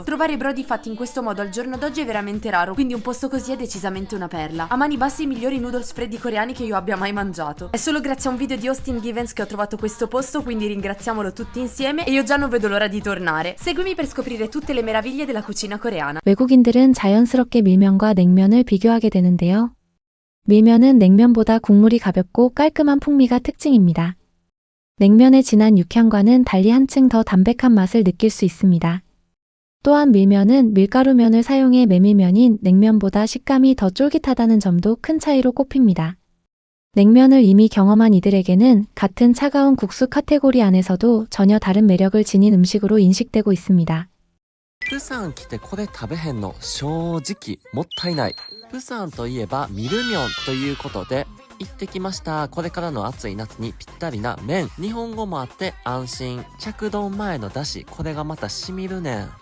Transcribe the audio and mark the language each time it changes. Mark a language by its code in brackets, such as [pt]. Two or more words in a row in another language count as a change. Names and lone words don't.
[it] Trovare brodi fatti in questo modo al giorno d'oggi è veramente raro, quindi un posto così è decisamente una perla. A mani basse i migliori noodles freddi coreani che io abbia mai mangiato. È solo grazie a un video di Austin Givens che ho trovato questo posto, quindi ringraziamolo tutti insieme, e io già non vedo l'ora di tornare. Seguimi per scoprire tutte le meraviglie della cucina coreana. [ko] 외국인들은 자연스럽게 밀면과 냉면을 비교하게 되는데요. 밀면은 냉면보다 국물이 가볍고 깔끔한 풍미가 특징입니다. 냉면의 진한 육향과는 달리 한층 더 담백한 맛을 느낄 수 있습니다. 또한 밀면은 밀가루면을 사용해 메밀면인 냉면보다 식감이 더 쫄깃하다는 점도 큰 차이로 꼽힙니다. 냉면을 이미 경험한 이들에게는 같은 차가운 국수 카테고리 안에서도 전혀 다른 매력을 지닌 음식으로 인식되고 있습니다. [ja] プサン来てこれ食べへんの正直もったいない。プサンといえばミルミョンということで行ってきました。これからの暑い夏にぴったりな麺。日本語もあって安心。着丼前のだし、これがまたしみるねん。